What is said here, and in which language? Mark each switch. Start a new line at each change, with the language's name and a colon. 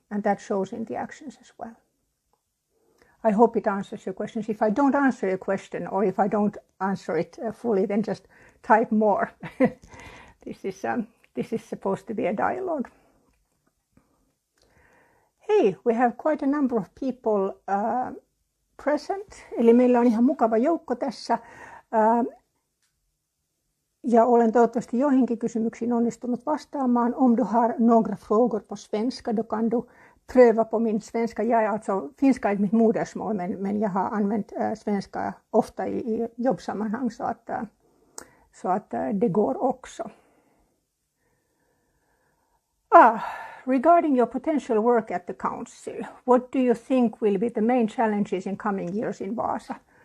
English: And that shows in the actions as well. I hope it answers your questions. If I don't answer your question, or if I don't answer it fully, then just type more. This is supposed to be a dialogue. Hey, we have quite a number of people present.
Finnish: Eli meillä on ihan mukava joukko tässä. Ja olen toivottavasti joihinkin kysymyksiin onnistunut vastaamaan.
Swedish: Om du har några frågor på svenska, då kan du pröva på min svenska. Finska är mitt modersmål, men jag har använt svenska ofta i jobbsammanhang, så att det går också.
English: Regarding your potential work at the council, what do you think will be the main challenges in coming years in Vaasa?